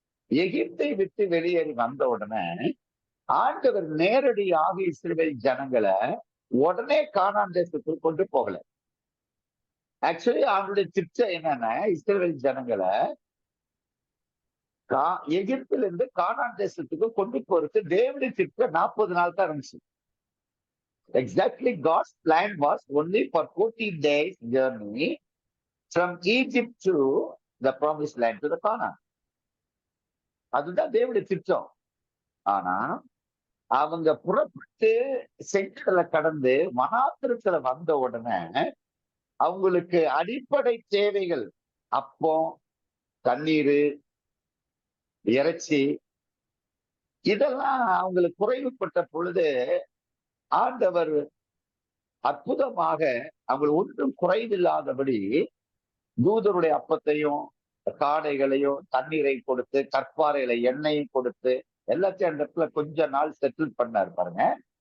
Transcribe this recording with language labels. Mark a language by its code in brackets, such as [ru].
[ta] எகிப்தை விட்டு வெளியேறி வந்த உடனே ஆண்டவர் நேரடியாக இஸ்ரவேல் ஜனங்களை உடனே கானான் தேசத்துக்கு கொண்டு போகல. ஆக்சுவலி அவங்களுடைய திட்டம் என்னன்னா, இஸ்ரவேல் ஜனங்களை எகிப்தில இருந்து கானான் தேசத்துக்கு கொண்டு போறது தேவனுடைய திட்டம் 40 நாள் தான் இருந்துச்சு. [en] Exactly, God's plan was only for 14 days journey from Egypt to the promised land, to the Canaan. [ta] அதுதான் தேவனுடைய திட்டம். ஆனா அவங்க புறப்பட்டு செங்கடலை கடந்து வனாந்திரத்துல வந்த உடனே அவங்களுக்கு அடிப்படை தேவைகள், அப்பம், தண்ணீர், இறைச்சி, இதெல்லாம் அவங்களுக்கு குறைவுபட்ட பொழுது ஆண்டவர் அற்புதமாக அவங்களுக்கு ஒன்றும் குறைவில்லாதபடி தூதருடைய அப்பத்தையும் காடைகளையும் தண்ணீரை கொடுத்து கற்பாறையில எண்ணெயும் கொடுத்து எல்லாத்தையும் அந்த இடத்துல கொஞ்ச நாள் செட்டில் பண்ணாரு பாருங்க.